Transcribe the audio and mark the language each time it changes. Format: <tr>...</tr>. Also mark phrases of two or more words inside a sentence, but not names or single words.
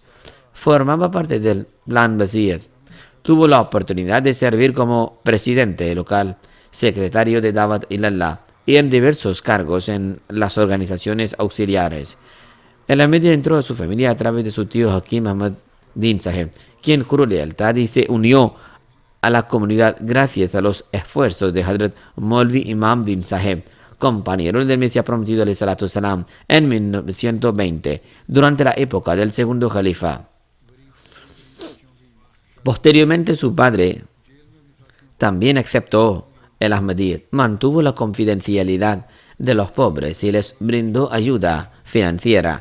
<es>Formaba parte del Plan Basir. Tuvo la oportunidad de servir como presidente local, secretario de Dawat Ilallah y en diversos cargos en las organizaciones auxiliares. El Ahmadi entró a su familia a través de su tío Hakim Ahmad Din Saheb, quien juró lealtad y se unió a la comunidad gracias a los esfuerzos de Hazrat Maulvi Imam Din Saheb, compañero del Mesías prometido</es> <ar>عليه الصلاة والسلام,</ar> <es>en 1920, durante la época del segundo califa. Posteriormente su padre también aceptó el Ahmadiyyat, mantuvo la confidencialidad de los pobres y les brindó ayuda financiera.</es>